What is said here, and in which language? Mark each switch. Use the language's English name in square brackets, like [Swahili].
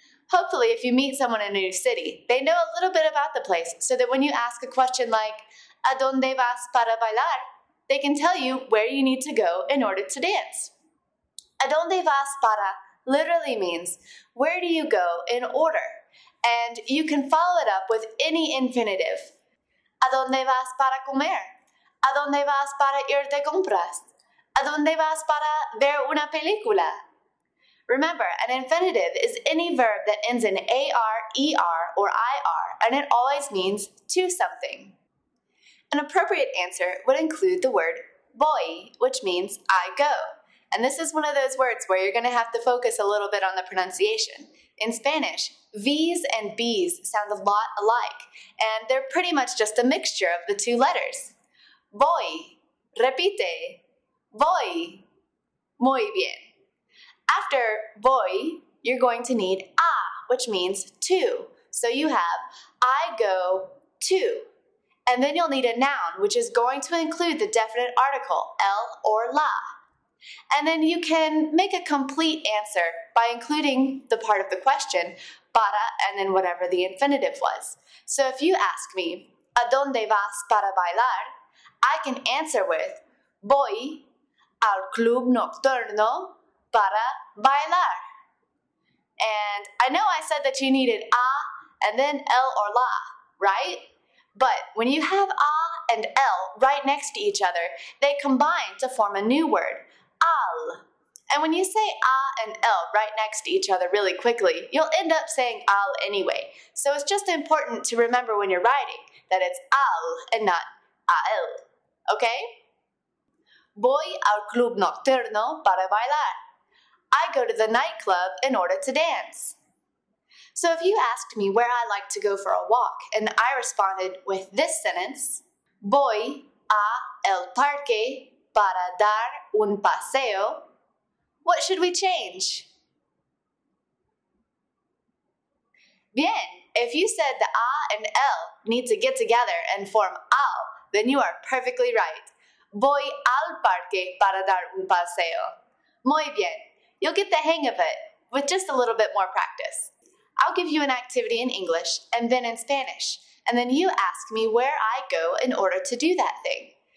[English] Hopefully, if you meet someone in a new city, they know a little bit about the place so that when you ask a question like, [Spanish] ¿A dónde vas para bailar?, [English] they can tell you where you need to go in order to dance. [Spanish] ¿A dónde vas para [English] literally means, where do you go in order? And you can follow it up with any infinitive. [Spanish] ¿A dónde vas para comer? ¿A dónde vas para ir de compras? ¿A dónde vas para ver una película? [English] Remember, an infinitive is any verb that ends in AR, ER, or IR, and it always means to something. An appropriate answer would include the word voy, which means I go. And this is one of those words where you're going to have to focus a little bit on the pronunciation. In Spanish, V's and B's sound a lot alike, and they're pretty much just a mixture of the two letters. [Spanish] Voy, repite, voy. Muy bien. [English] After voy, you're going to need a, which means to. So you have I go to. And then you'll need a noun, which is going to include the definite article, el or la. And then you can make a complete answer by including the part of the question, para, and then whatever the infinitive was. So if you ask me, [Spanish] ¿A dónde vas para bailar?, [English] I can answer with, [Spanish] voy al club nocturno para bailar. [English] And I know I said that you needed a and then el or la, right? But when you have a and el right next to each other, they combine to form a new word, al. And when you say a and el right next to each other really quickly, you'll end up saying al anyway. So it's just important to remember when you're writing that it's al and not al. Okay? [Spanish] Voy al club nocturno para bailar. [English] I go to the nightclub in order to dance. So if you asked me where I like to go for a walk, and I responded with this sentence, [Spanish] voy a el parque para dar un paseo, [English] what should we change? Bien, if you said the a and el need to get together and form al, then you are perfectly right. [Spanish] Voy al parque para dar un paseo. Muy bien, [English] you'll get the hang of it with just a little bit more practice. I'll give you an activity in English and then in Spanish, and then you ask me where I go in order to do that thing.